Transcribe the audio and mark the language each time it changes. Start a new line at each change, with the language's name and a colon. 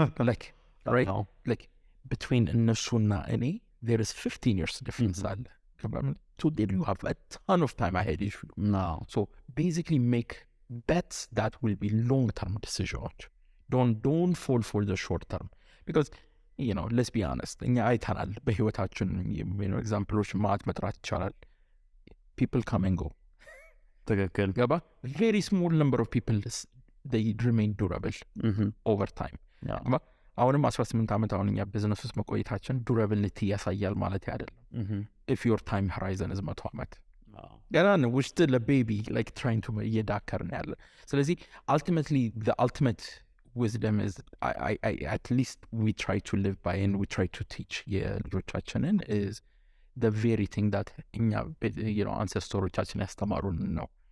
English: like right No. like between
Amharic: እነሱና እኔ
English: there is 15 years difference አለ. Today you have a ton of time ahead of you. No. So basically make bets that will be long-term decisions. Don't fall for the short term. Because, let's be honest,
Amharic: እኛ አይተናል በህይወታችን ኤግዛምፕሎች ማት መጥራት ይቻላል.
English: People come and go.
Amharic: ትክክል ገባ?
English: Very small number of people, they remain durable over time. Yeah.
Amharic: አሁንም 18 ዓመት አሁን እኛ ቢዝነስ ውስጥ መቆየታችን ዱራቢሊቲ ያሳያል ማለት አይደለም.
English: If your time horizon is 100
Amharic: ዓመት ገና ነው
English: we're still a baby like trying to
Amharic: እየዳከርን ያለ.
English: ስለዚህ ultimately the ultimate wisdom is I at least we try to live by and we try to teach
Amharic: የልጆቻችንን
English: is the very thing that
Amharic: እኛ አንሴስቶሮቻችን ያስተማሩን ነው.